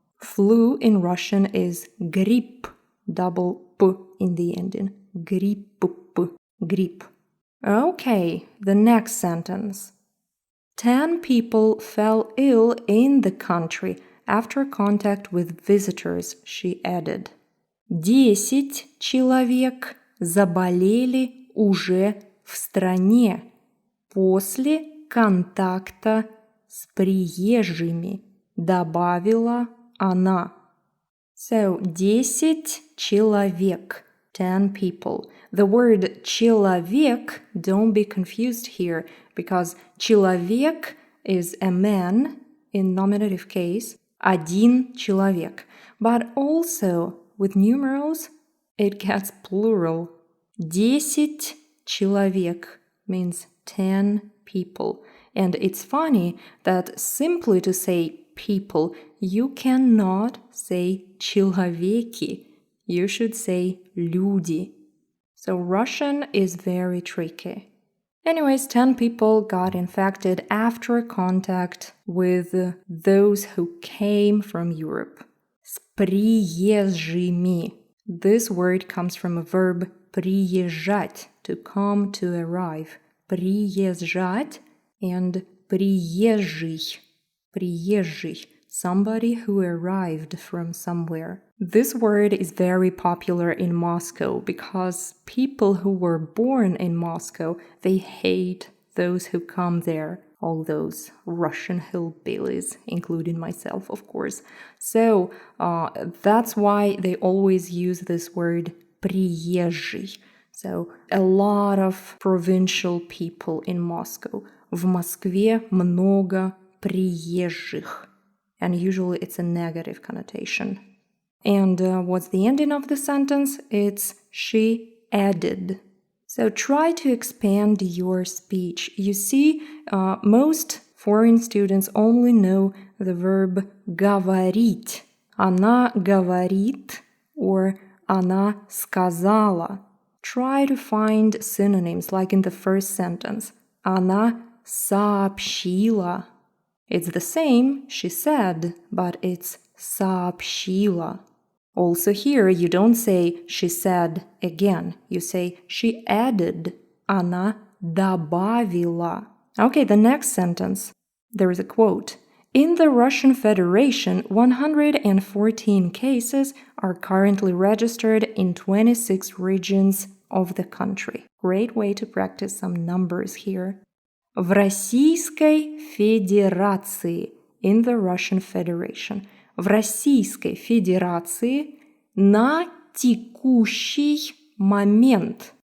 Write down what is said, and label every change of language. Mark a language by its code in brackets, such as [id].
[en] Flu in Russian is грипп, double p in the ending. Грипп, grip. Okay, the next sentence. 10 people fell ill in the country after contact with visitors, she added. [ru] 10 человек заболели уже в стране после контакта с приезжими, добавила она. [en] So, 10 человек, 10 people. The word человек, don't be confused here, because человек is a man in nominative case, [ru] один человек. [en] But also, with numerals, it gets plural. 10 человек means 10 people. And it's funny that simply to say people, you cannot say человеки. You should say люди. So Russian is very tricky. Anyways, 10 people got infected after contact with those who came from Europe. [ru] С приезжими. [en] This word comes from a verb приезжать, to come, to arrive. [ru] Приезжать and приезжий. Приезжий. [en] Somebody who arrived from somewhere. This word is very popular in Moscow because people who were born in Moscow, they hate those who come there. All those Russian hillbillies, including myself, of course. So that's why they always use this word приезжий. So a lot of provincial people in Moscow. [ru] В Москве много приезжих. [en] And usually it's a negative connotation. And what's the ending of the sentence? It's she added. So try to expand your speech. You see, most foreign students only know the verb говорить. [ru] Она говорит or она сказала. [en] Try to find synonyms like in the first sentence. [ru] Она сообщила. [en] It's the same, she said, but it's сообщила. Also here, you don't say she said again. You say she added. [ru] Она добавила. [en] Okay, the next sentence. There is a quote. In the Russian Federation, 114 cases are currently registered in 26 regions of the country. Great way to practice some numbers here. [ru] В Российской Федерации, [en] in the Russian Federation. [ru] В Российской Федерации на текущий момент.